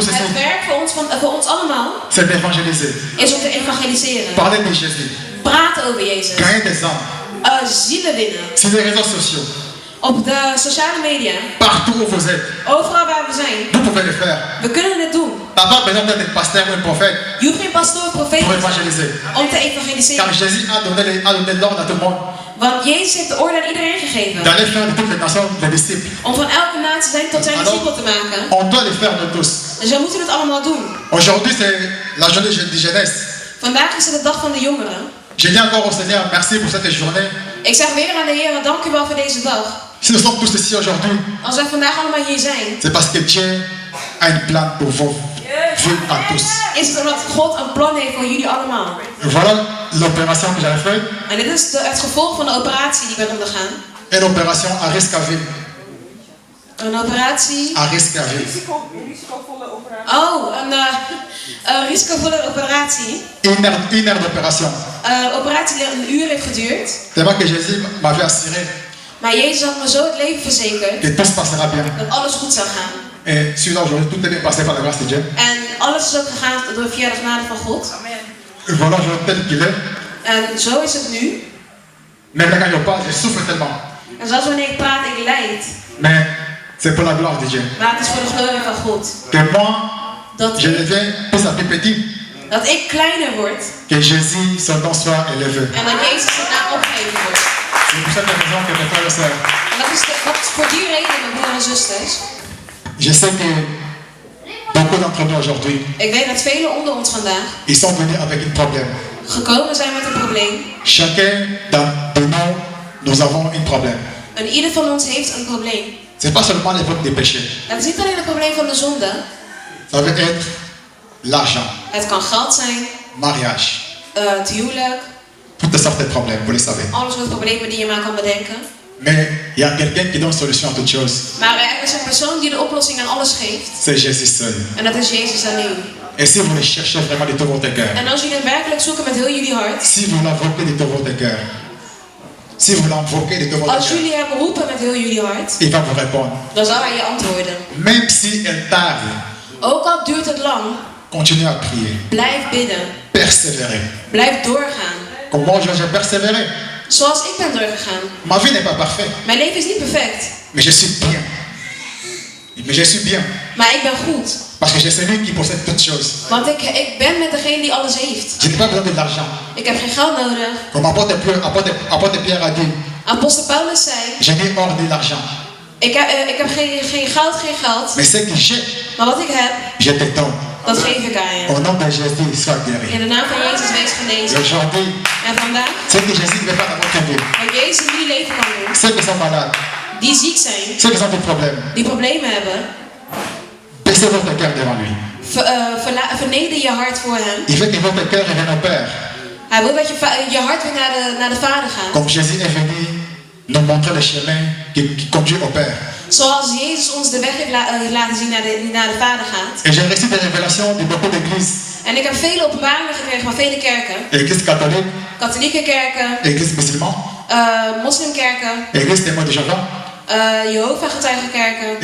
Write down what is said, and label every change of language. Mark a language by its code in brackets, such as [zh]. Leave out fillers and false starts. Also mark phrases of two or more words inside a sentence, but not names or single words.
[nl] Het werk voor ons allemaal [fr] c'est d'évangéliser. [nl] is om te evangeliseren. [fr] Parler de Jésus. [nl] Praten over Jezus. [fr] Gagner des âmes. [nl] Zielen winnen. [fr] Sur les réseaux sociaux. [nl] Op de sociale media. [fr] Partout où vous êtes. [nl] Overal waar we zijn. [fr] Vous pouvez le faire. [nl] We kunnen het doen. [fr] Tu n'as pas besoin d'être pasteur ou un prophète [nl] Je hoeft geen pastoor of profeet [fr] pour [nl] te zijn [fr] évangéliser. [nl] om te [fr] Car [nl] evangeliseren. [fr] Jésus a donné l'ordre à tout le monde [nl] Want Jezus heeft de orde aan iedereen gegeven. [fr] d'aller faire de toutes les nations des disciples. [nl] Om van elke natie tot zijn [fr] Alors, [nl] discipel te maken. [fr] on doit le faire nous tous. [nl] Dus we moeten het allemaal doen. [fr] Aujourd'hui, c'est la journée de jeunesse. [nl] Vandaag is het de dag van de jongeren. [fr] Je dis encore au Seigneur, merci pour cette journée. [nl] Ik zeg weer aan de Heer, dank u wel voor deze dag. [fr] Si nous sommes tous ici aujourd'hui, [nl] Als wij vandaag allemaal hier zijn, [fr] c'est parce que Dieu a un plan pour vous, vous à tous. [nl] is het omdat God een plan heeft voor jullie allemaal. [fr] Voilà l'opération que j'avais faite, [nl] En dit is het gevolg van de operatie die ik ben ondergaan. [fr] une opération à risque à vie. [nl] Een operatie. [fr] À risque à vie. [nl] Risicovolle operatie. Oh, een risicovolle operatie. [fr] Une heure d'opération. [nl] Operatie die een uur heeft geduurd. [fr] Tellement que Jésus m'avait assuré [nl] Maar Jezus had me zo het leven verzekerd [fr] que tout se passera bien. [nl] dat alles goed zou gaan. [fr] Et celui-là aujourd'hui, tout est bien passé par la grâce de Dieu. [nl] En alles is ook gegaan via de genade van God. [fr] Amen. Et voilà aujourd'hui tel qu'il est. [nl] En zo is het nu. [fr] Maintenant quand je parle, je souffre tellement. [nl] En zoals wanneer ik praat, ik lijd. [fr] Mais c'est pour la gloire de Dieu. [nl] Maar het is voor de glorie van God. [fr] Que moi, [nl] Dat [fr] je deviens plus à plus petit. [nl] dat ik kleiner word. [fr] Que Jésus, son nom soit élevé. [nl] En dat Jezus zijn naam opgegeven wordt. [fr] C'est pour cette raison que mes frères et sœurs, [nl] En dat is voor die reden, mijn broers en zusters. [fr] je sais que beaucoup d'entre nous aujourd'hui, [nl] Ik weet dat velen onder ons vandaag [fr] ils sont venus avec un problème. [nl] gekomen zijn met een probleem. [fr] Chacun de nous avons un problème. [nl] En ieder van ons heeft een probleem. [fr] Ce n'est pas seulement l'époque des péchés. [nl] Het is niet alleen een probleem van de zonde. [fr] Ça veut être l'argent, [nl] Het kan geld zijn, [fr] mariage, [nl] het huwelijk, [fr] toutes sortes de problèmes, vous le savez. [nl] alle soorten problemen die je maar kan bedenken. [fr] Mais il y a quelqu'un qui donne solution à toutes choses. [nl] Maar er is een persoon die de oplossing aan alles geeft. [fr] C'est Jésus seul. [nl] En dat is Jezus alleen. [fr] Et si vous le cherchez vraiment de tout votre cœur, [nl] En als jullie hem werkelijk zoeken met heel jullie hart. [fr] si vous l'invoquez de tout votre cœur, si vous l'invoquez de tout votre [nl] Als [fr] cœur, [nl] jullie hem roepen met heel jullie hart. [fr] il va vous répondre. [nl] Dan zal hij je antwoorden. [fr] Même si elle tarde, [nl] Ook al duurt het lang. [fr] continuez à prier. [nl] Blijf bidden. [fr] Persévérer. [nl] Blijf doorgaan. [fr] Comment j'ai persévéré? [nl] Zoals ik ben doorgegaan. [fr] Ma vie n'est pas parfaite, [nl] Mijn leven is niet perfect. [fr] mais je suis bien. Mais je suis bien. [nl] Maar ik ben goed. [fr] Parce que j'ai celui qui possède toutes choses. [nl] Want ik ben met degene die alles heeft. [fr] Je n'ai pas besoin de l'argent. [nl] Ik heb geen geld nodig. [fr] Comme apôtre Pierre a dit, [nl] Apostel Paulus zei. [fr] je n'ai hors de l'argent. [nl] Ik heb geen geld. [fr] Mais ce que j'ai, [nl] Maar wat ik heb, [fr] je te donne. [nl] dat geef ik aan je. [fr] Au nom de Jésus, sois guéri. [nl] In de naam van Jezus wees [fr] Et [nl] genezen. [fr] aujourd'hui, [nl] En vandaag, [fr] ce que Jésus veut faire dans votre vie, [nl] wat Jezus in jullie leven kan doen. [fr] ceux qui sont malades, [nl] Die ziek zijn. [fr] ceux qui ont des problèmes, [nl] Die problemen hebben. [fr] baissez votre cœur devant lui. [nl] Verneder je hart voor hem. [fr] Il veut que votre cœur revienne au Père. [nl] Hij wil dat je hart weer naar de Vader gaat. [fr] Comme Jésus est venu nous montrer le chemin qui conduit au Père. [nl] Zoals Jezus ons de weg heeft laten zien naar de Vader gaat. [fr] Et j'ai reçu des révélations de beaucoup d'églises. [nl] En ik heb vele openbaringen gekregen van vele kerken. [fr] Église catholique, [nl] Katholieke kerken, [fr] église musulmane, [nl] moslimkerken, [fr] église témoin de Jéhovah, [nl] Jehovah-getuigenkerken